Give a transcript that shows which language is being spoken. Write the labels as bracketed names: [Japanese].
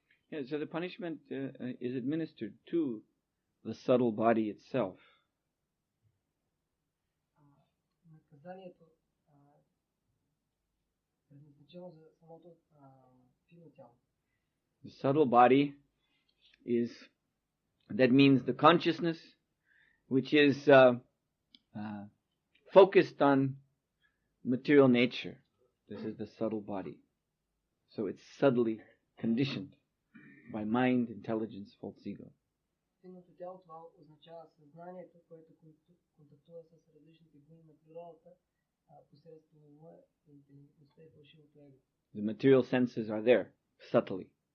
[English] Yeah, so the punishment is administered to the subtle body itself. [Bulgarian] Наказанието е предназначено за самото финно тяло. [English] The subtle body is, that means the consciousness which is focused on material nature. This is the subtle body. So it's subtly conditioned by mind, intelligence, false ego. [Bulgarian] Финното тяло това означава съзнанието, което контактува с различните гуни на природата посредством ума, интелигентността и фалшивото его. [English] The material senses are there, subtly.